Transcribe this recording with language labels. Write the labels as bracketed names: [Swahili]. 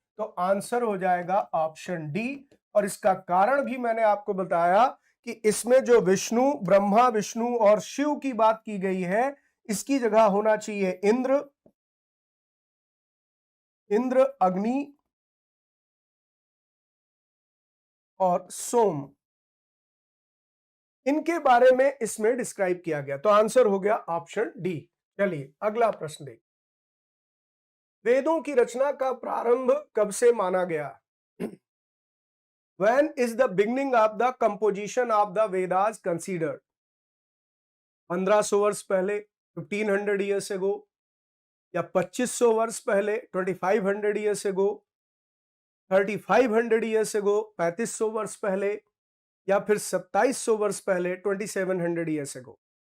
[Hindi] तो आंसर हो जाएगा ऑप्शन डी। और इसका कारण भी मैंने आपको बताया कि इसमें जो विष्णु, ब्रह्मा विष्णु और शिव की बात की गई है, इसकी जगह होना चाहिए इंद्र, अग्नि और सोम। इनके बारे में इसमें डिस्क्राइब किया गया। तो आंसर हो गया ऑप्शन डी। चलिए अगला प्रश्न देखिए। वेदों की रचना का प्रारंभ कब से माना गया? [English] When is the beginning of the composition of the Vedas considered? [Hindi] 1500 वर्ष पहले, [English] 1500 years ago, [Hindi] या 2500 वर्ष पहले, [English] 2500 years ago, 3500 years ago, [Hindi] 3500 वर्ष पहले, या फिर 2700 वर्ष पहले, [English] 2700 years ago।